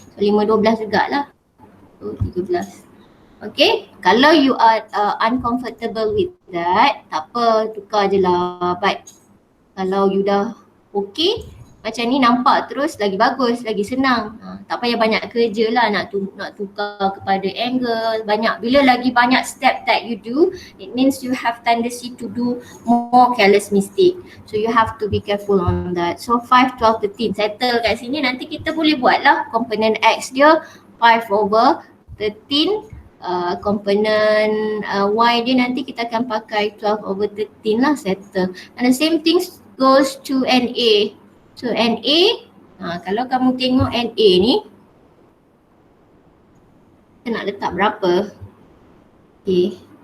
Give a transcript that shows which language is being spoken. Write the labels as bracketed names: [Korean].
[Malay] So 5, 12 jugalah. So 13. Okay, kalau [English] you are uncomfortable with that, [Malay] tak apa, tukar je lah. But kalau you dah okay, macam ni nampak terus lagi bagus, lagi senang. Tak payah banyak kerja lah nak tukar kepada angle. Bila lagi banyak [English] step that you do, it means you have tendency to do more careless mistake. So you have to be careful on that. [Malay] So 5, 12, 13 settle kat sini. Nanti kita boleh buat lah komponen X dia 5/13. Komponen Y dia nanti kita akan pakai 12/13 lah, settle. [English] And the same thing goes to NA. [Malay] So NA, kalau kamu tengok NA ni, kita nak letak berapa? Okay.